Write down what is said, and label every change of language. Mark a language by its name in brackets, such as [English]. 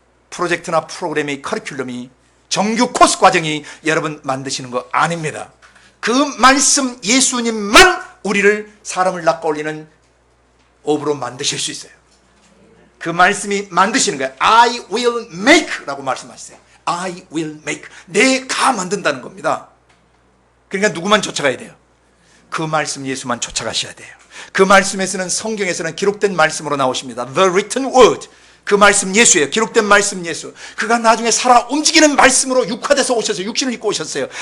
[Korean] 프로젝트나 프로그램이, 커리큘럼이, 정규 코스 과정이 여러분 만드시는 거 아닙니다. 그 말씀 예수님만 우리를, 사람을 낚아올리는 업으로 만드실 수 있어요. 그 말씀이 만드시는 거예요. [English] I will make [Korean] 라고 말씀하시세요. [English] I will make. [Korean] 내가 만든다는 겁니다. 그러니까 누구만 쫓아가야 돼요? 그 말씀 예수만 쫓아가셔야 돼요. 그 말씀에서는, 성경에서는 기록된 말씀으로 나오십니다. [English] The written word. [Korean] 그 말씀 예수예요. 기록된 말씀 예수. 그가 나중에 살아 움직이는 말씀으로 육화돼서 오셔서 육신을 입고 오셨어요.